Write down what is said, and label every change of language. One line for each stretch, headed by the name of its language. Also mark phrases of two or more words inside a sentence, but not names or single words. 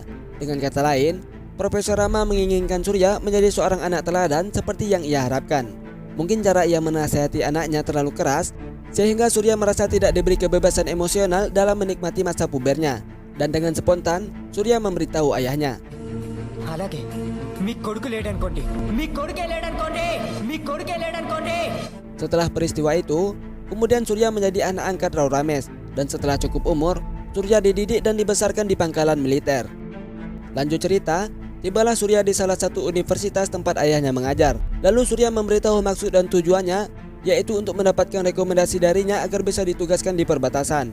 Indonesian: Dengan kata lain, Profesor Rama menginginkan Surya menjadi seorang anak teladan seperti yang ia harapkan. Mungkin cara ia menasihati anaknya terlalu keras, sehingga Surya merasa tidak diberi kebebasan emosional dalam menikmati masa pubernya. Dan dengan spontan, Surya memberitahu ayahnya.
Telugu: అలాగే మీ కొడుకు లేడనుకోండి మీ కొడుకే లేడనుకోండి మీ కొడుకే లేడనుకోండి.
Indonesian: Setelah peristiwa itu, kemudian Surya menjadi anak angkat Rao Ramesh, dan setelah cukup umur, Surya dididik dan dibesarkan di pangkalan militer. Lanjut cerita, tibalah Surya di salah satu universitas tempat ayahnya mengajar. Lalu Surya memberitahu maksud dan tujuannya, yaitu untuk mendapatkan rekomendasi darinya agar bisa ditugaskan di perbatasan.